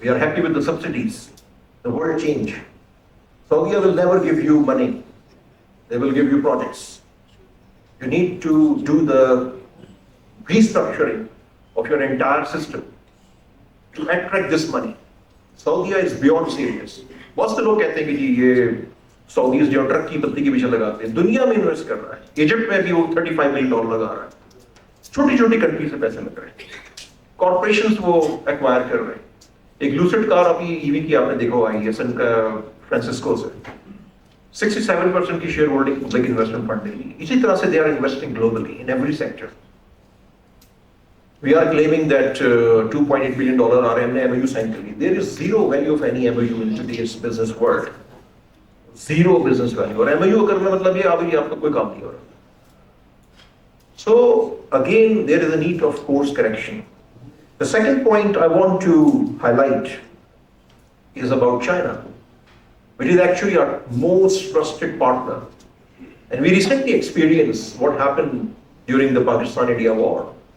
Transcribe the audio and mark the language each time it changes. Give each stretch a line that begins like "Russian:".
English: We are happy with the subsidies. The world change. Saudi will never give you money. They will give you projects. You need to do the restructuring of your entire system to attract this money. Saudi is beyond serious.
Hindi: बहुत से लोग कहते हैं कि जी ये Saudis जो truck की पत्ती के पीछे लगाते हैं, दुनिया में इन्वेस्ट कर रहा है. इजिप्ट में भी वो $35 मिलियन लगा रहा है. छोटी छोटी कंट्री से पैसे लग रहे हैं. कॉर्पोरेशंस वो एक्वायर कर रहे हैं. एक लूसिड कार अभी ईवी की आपने देखा हुआ है सन का फ्रांसिस्को से 67% की share holding public investment fund ने ली. इसी तरह से
English: They are investing globally in every sector. We are claiming that $2.8 billion are MOU signed. There is zero value of any MOU in today's business world. Zero business value.
Hindi: और MOU करने मतलब ये अभी आपका कोई काम नहीं हो रहा.
English: So again, there is a need of course correction. The second point I want to highlight is about China, which is actually our most trusted partner. And we recently experienced what happened during the Pakistan-India war.